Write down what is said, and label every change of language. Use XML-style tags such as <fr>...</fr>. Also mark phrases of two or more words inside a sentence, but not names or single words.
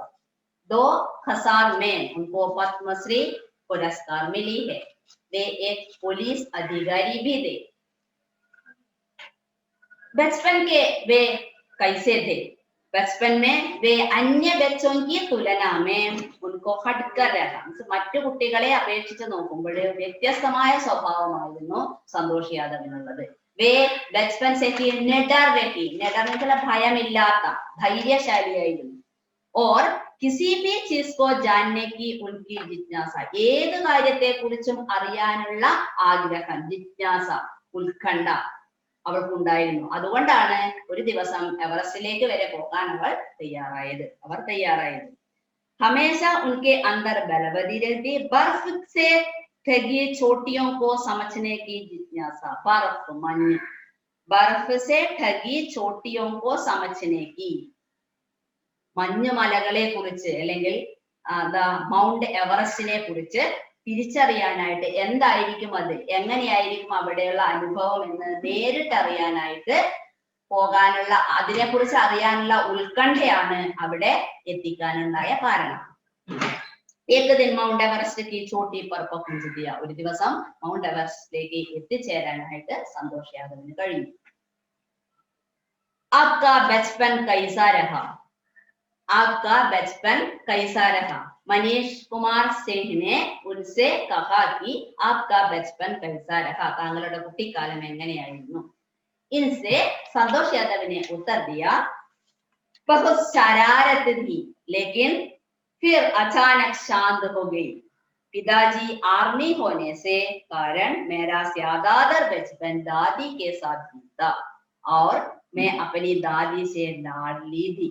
<hi>2000 में उनको पद्मश्री पुरस्कार मिली है। वे एक पुलिस अधिकारी भी थे। बचपन के वे कैसे थे? बचपन में वे अन्य बच्चों की तुलना में उनको हटकर रहा,</hi> <ml>മറ്റു കുട്ടികളെ അപേക്ഷിച്ച് നോക്കുമ്പോൾ വ്യത്യസ്തമായ സ്വഭാവമായിരുന്നു സന്തോഷ് യാദവിനുള്ളത്।</ml> <hi>वे बचपन से ही निडर रही, निडर</hi> <ml>എന്ന് വെച്ചാൽ ഭയമില്ലാത്ത ധൈര്യശാലിയായിരുന്നു।</ml> <hi>और किसी भी चीज को जानने की उनकी जिज्ञासा,</hi> <ml>ഏത് കാര്യത്തെക്കുറിച്ചും അറിയാനുള്ള ആഗ്രഹം, ജിജ്ഞാസ, ഉത്കണ്ഠ അവൾക്കുണ്ടായിരുന്നു। അതുകൊണ്ടാണ് ഒരു ദിവസം എവറസ്റ്റിലേക്ക് വരെ പോകാൻ അവർ തയ്യാറായത്।</ml> <hi>हमेशा उनके अंदर बलवती रहती, बर्फ से ढकी चोटियों को समझने की जिज्ञासा। बर्फ से ढकी चोटियों को समझने की, മഞ്ഞുമലകളെ കുറിച്ച് അല്ലെങ്കിൽ മൗണ്ട് എവറസ്റ്റിനെ കുറിച്ച് തിരിച്ചറിയാനായിട്ട്, എന്തായിരിക്കും അത്, എങ്ങനെയായിരിക്കും അവിടെയുള്ള അനുഭവം എന്ന് നേരിട്ടറിയാനായിട്ട് പോകാനുള്ള, അതിനെക്കുറിച്ച് അറിയാനുള്ള ഉത്കണ്ഠയാണ് അവിടെ എത്തിക്കാനുണ്ടായ കാരണം। एक दिन माउंट एवरेस्ट की चोटी पर पहुंच दिया,</hi> <ml>ഒരു ദിവസം മൗണ്ട് എവറസ്റ്റിലേക്ക് എത്തിച്ചേരാനായിട്ട് സന്തോഷ് യാദവിന് കഴിഞ്ഞു।</ml> <hi>आपका बचपन कैसा रहा? आपका बचपन कैसा रहा? मनीष कुमार सिंह ने उनसे कहा कि आपका बचपन कैसा रहा?</hi> <ml>താങ്കളുടെ കുട്ടിക്കാലം എങ്ങനെയായിരുന്നു?</ml> <hi>इनसे संतोष यादव ने उत्तर दिया, बहुत शरारत थी लेकिन फिर अचानक शांत हो गई। पिताजी आर्मी होने से कारण मेरा ज्यादातर बचपन दादी के साथ बीता और मैं अपनी दादी से लाडली थी।</hi>